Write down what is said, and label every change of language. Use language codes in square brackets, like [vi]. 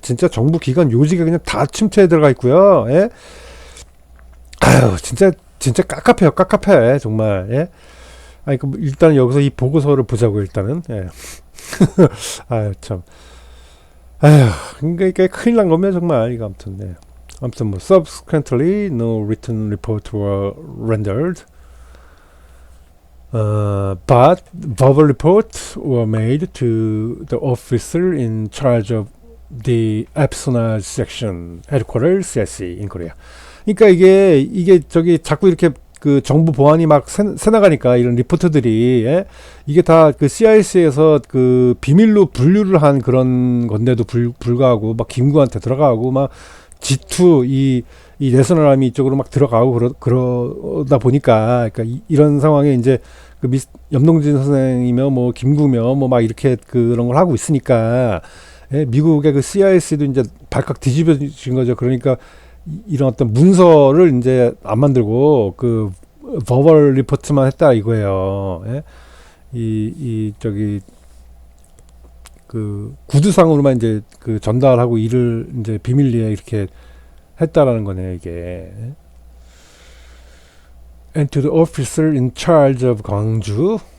[ko] 진짜 정부 기관 요직에 그냥 다 침투해 들어가 있고요. 예? 아유, 진짜 깝깝해요. 깝깝해. 정말. 예? 아니, 일단 여기서 이 보고서를 보자고, 일단은. 예. 아유, 참. 아휴, 그러니까 이게 큰일 난 겁니다, 정말. 이거 아무튼, 네. [en] 아무튼 뭐, subsequently, no written report were rendered. But verbal reports were made to the officer in charge of the espionage section headquarters CIC in Korea. [ko] 그러니까 이게 저기 자꾸 이렇게 그 정부 보안이 막 새나가니까 이런 리포트들이, 예? 이게 다 그 CIC에서 그 비밀로 분류를 한 그런 건데도 불구하고 막 김구한테 들어가고 막 G2 이 내셔널 아미 이쪽으로 막 들어가고 그러다 보니까, 그러니까 이런 상황에 이제 그 염동진 선생이며 뭐 김구며 뭐 막 이렇게 그런 걸 하고 있으니까, 예, 미국의 그 CIC도 이제 발칵 뒤집어진 거죠. 그러니까 이런 어떤 문서를 이제 안 만들고 그 버벌 리포트만 했다 이거예요. 예? 저기 그 구두상으로만 이제 그 전달하고 일을 이제 비밀리에 이렇게 했다라는 거네요, 이게. [en] And to the officer in charge of 광주.